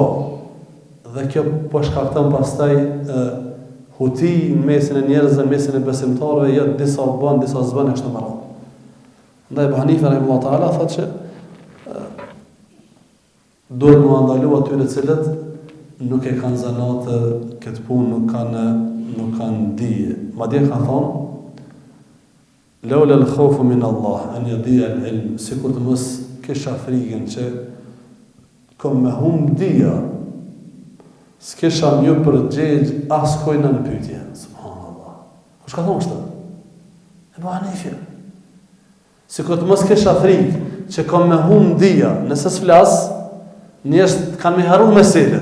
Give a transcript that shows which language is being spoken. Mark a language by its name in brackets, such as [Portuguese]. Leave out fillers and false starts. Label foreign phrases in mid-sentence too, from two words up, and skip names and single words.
[Albanian] Dhe kjo po shkakton pastaj huti në mesin e njerëzve, në mesin e besimtarëve, jo disa bën, disa s'bën kështu më radhë. Ndaj Abu Hanifa [Arabic] رحمه الله تعالى [Albanian] thotë që duhet më ndalu atyre të cilët nuk e kanë zanatë këtë punë, nuk kanë dije. Madje ka thonë [Arabic] لولا الخوف من الله أن يضيع العلم, [Albanian] sikur të mos kisha frikën që kom me humb dija, s'kisha një përgjegj as kojna në pyetje. Subhanallah. Kush ka thonë kështu? Abu Hanifa. Sikur të mos kisha frikë që kom me humb dija, nëse s'flas, njerëzit kanë me harru meselën.